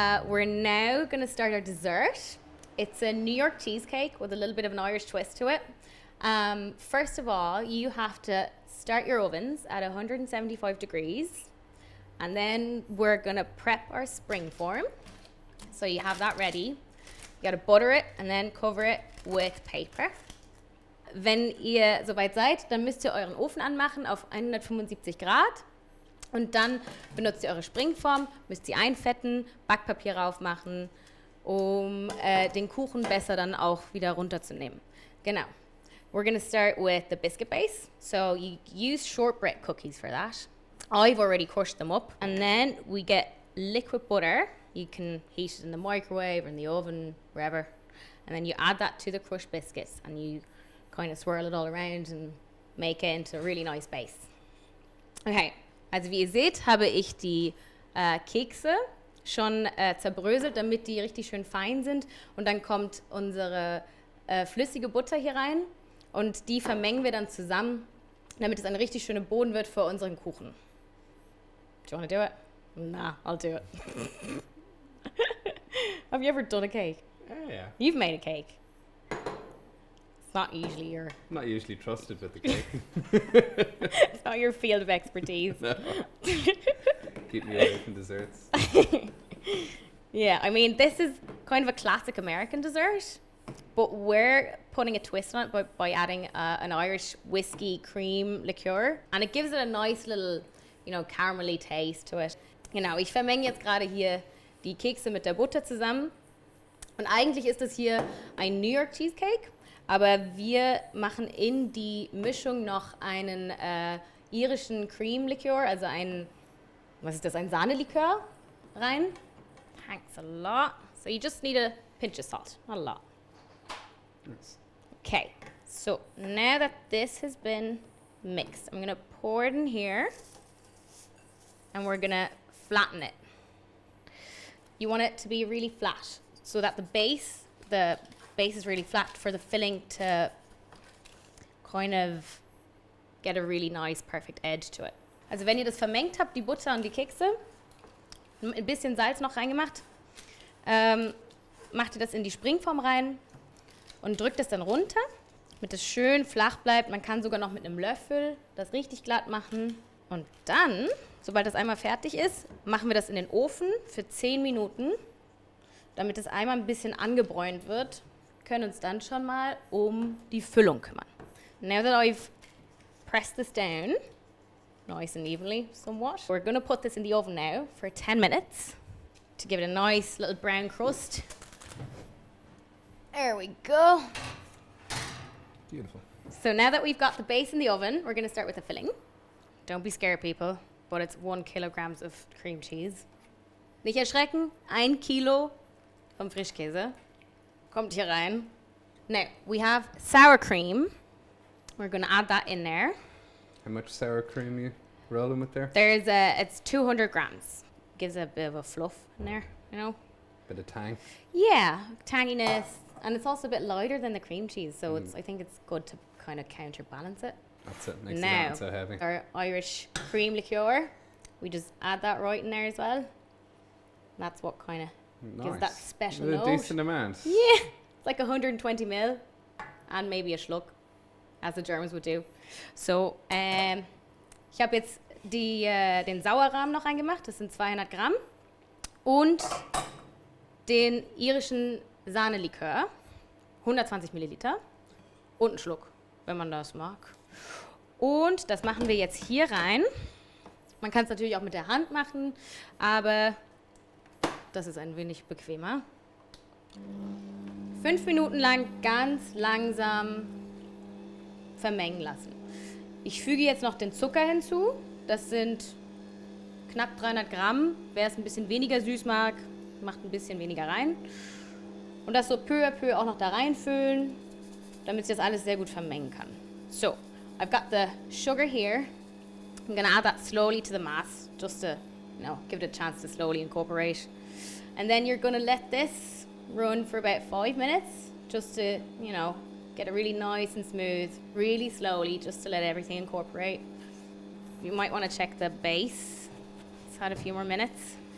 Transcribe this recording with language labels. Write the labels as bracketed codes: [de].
[en] We're now going to start our dessert. It's a New York cheesecake with a little bit of an Irish twist to it. First of all, you have to start your ovens at 175 degrees. And then we're going to prep our spring form. So you have that ready. You got to butter it and then cover it with paper. [de] Wenn ihr soweit seid, dann müsst ihr euren Ofen anmachen auf 175 Grad. Und dann benutzt ihr eure Springform, müsst sie einfetten, Backpapier raufmachen, um den Kuchen besser dann auch wieder runterzunehmen. Genau. [en] We're going to start with the biscuit base. So you use shortbread cookies for that. I've already crushed them up. And then we get liquid butter. You can heat it in the microwave or in the oven, wherever. And then you add that to the crushed biscuits and you kind of swirl it all around and make it into a really nice base. Okay. [de] Also wie ihr seht, habe ich die Kekse schon zerbröselt, damit die richtig schön fein sind. Und dann kommt unsere flüssige Butter hier rein und die vermengen wir dann zusammen, damit es eine richtig schöne Boden wird für unseren Kuchen. [en] Do you want to do it? Nah, I'll do it. Have you ever done a cake? Yeah. You've made a cake. Not usually trusted with the cake. It's not your field of expertise. No. Keep me away from desserts. Yeah, I mean, this is kind of a classic American dessert, but we're putting a twist on it by adding an Irish whiskey cream liqueur, and it gives it a nice little, caramelly taste to it. [de] Genau, ich vermenge jetzt gerade hier die Kekse mit der Butter zusammen. Und eigentlich ist das hier ein New York Cheesecake. Aber wir machen in die Mischung noch einen irischen Cream Liqueur, also ein Sahnelikör rein. [en] Thanks a lot. So you just need a pinch of salt, not a lot. Nice. Okay, so now that this has been mixed, I'm gonna pour it in here and we're gonna flatten it. You want it to be really flat so that the base is really flat for the filling to kind of get a really nice, perfect edge to it. [de] Also wenn ihr das vermengt habt, die Butter und die Kekse, ein bisschen Salz noch reingemacht, macht ihr das in die Springform rein und drückt es dann runter, damit es schön flach bleibt. Man kann sogar noch mit einem Löffel das richtig glatt machen. Und dann, sobald das einmal fertig ist, machen wir das in den Ofen für 10 Minuten, damit es einmal ein bisschen angebräunt wird. Können uns dann schon mal die Füllung kümmern. [en] Now that I've pressed this down, nice and evenly somewhat, we're going to put this in the oven now for 10 minutes to give it a nice little brown crust. There we go. Beautiful. So now that we've got the base in the oven, we're going to start with the filling. Don't be scared, people, but it's 1 kilogram of cream cheese. [de] Nicht erschrecken, 1 Kilo vom Frischkäse. Kommt hier rein. [en] Now, we have sour cream. We're going to add that in there. How much sour cream you rolling with there? It's 200 grams. Gives a bit of a fluff in there, Bit of tang. Yeah, tanginess. And it's also a bit lighter than the cream cheese, so I think it's good to kind of counterbalance it. That's it, makes it not so heavy. Our Irish cream liqueur, we just add that right in there as well. That's what kind of gives that special note. A decent amount. Yeah, it's like 120 ml and maybe a schluck, as the Germans would do. [de] So, ich habe jetzt den Sauerrahm noch reingemacht, das sind 200 Gramm. Und den irischen Sahnelikör, 120 Milliliter. Und einen Schluck, wenn man das mag. Und das machen wir jetzt hier rein. Man kann es natürlich auch mit der Hand machen, aber das ist ein wenig bequemer. 5 Minuten lang ganz langsam vermengen lassen. Ich füge jetzt noch den Zucker hinzu. Das sind knapp 300 Gramm. Wer es ein bisschen weniger süß mag, macht ein bisschen weniger rein. Und das so peu à peu auch noch da reinfüllen, damit sich das alles sehr gut vermengen kann. [en] So, I've got the sugar here. I'm going to add that slowly to the mass, just to, give it a chance to slowly incorporate. And then you're going to let this run for about 5 minutes, just to, get it really nice and smooth, really slowly, just to let everything incorporate. You might want to check the base. It's had a few more minutes.